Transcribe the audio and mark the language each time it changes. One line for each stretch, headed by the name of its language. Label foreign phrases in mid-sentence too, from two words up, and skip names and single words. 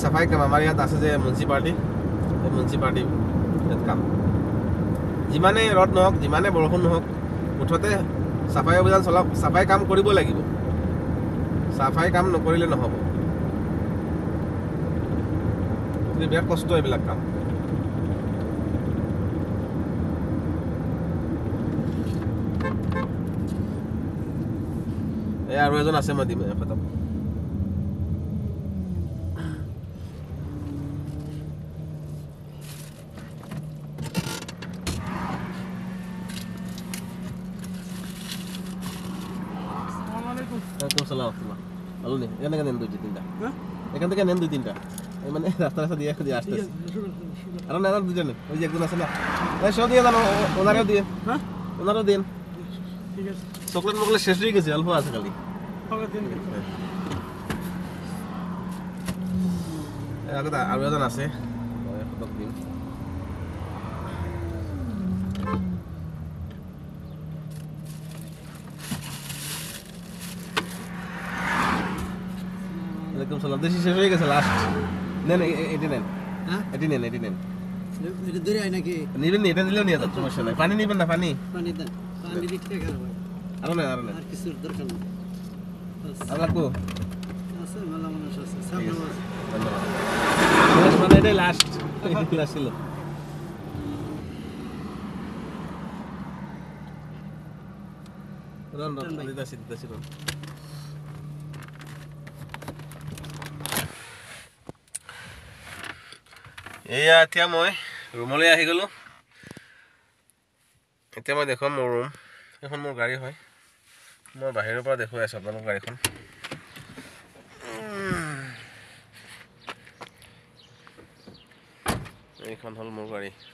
Assamese: চাফাই কাম আমাৰ ইয়াত আছে যে মিউনিচিপালিটি এই মিউনিচিপালিটি ইয়াত কাম যিমানে ৰ'দ নহওক যিমানে বৰষুণ নহওক মুঠতে চাফাই অভিযান চলাওক চাফাই কাম কৰিব লাগিব চাফাই কাম নকৰিলে নহ'ব বিৰাট কষ্ট এইবিলাক কাম এই আৰু এজন আছে মই দিম এখেতক
Bangla: সালাম ভালো নেই এখান থেকে নেন দুই তিনটা এখান থেকে নেন দুই তিনটা মানে রাস্তা রাস্তা দিয়ে দিয়ে আসতে আর না দুজনে ওই যে একজন আছে না সব দিয়ে দেন ওনারও দিয়ে হ্যাঁ ওনারও দেন ঠিক আছে চকলেট মকলেট শেষ হয়ে গেছে অল্প আছে খালি
Assamese: আৰু এজন
Bangla: আছে দিন ওয়ালাইকুম সালাম দেশি শেষ হয়ে গেছে লাস্ট নেন এটি নেন হ্যাঁ এটি নেন এটা দূরে আয় নাকি নিবেন এটা দিলেও নিয়ে যান সমস্যা নাই পানি নিবেন না পানি দেন পানি দিতে খারাপ আর না আর কিছু দরকার নেই আর লাগবো আছে ভালো মানুষ আছে সামনে আছে ধন্যবাদ মানে এটা
English: last class
Bangla: ছিল রন দিদাসি রন এয়া
Assamese: এতিয়া মই ৰুমলৈ আহি গ'লোঁ এতিয়া মই দেখুৱাম মোৰ ৰুম এখন মোৰ গাড়ী হয় মই বাহিৰৰ পৰা দেখুৱাই আছোঁ আপোনালোকৰ গাড়ীখন এইখন হ'ল মোৰ গাড়ী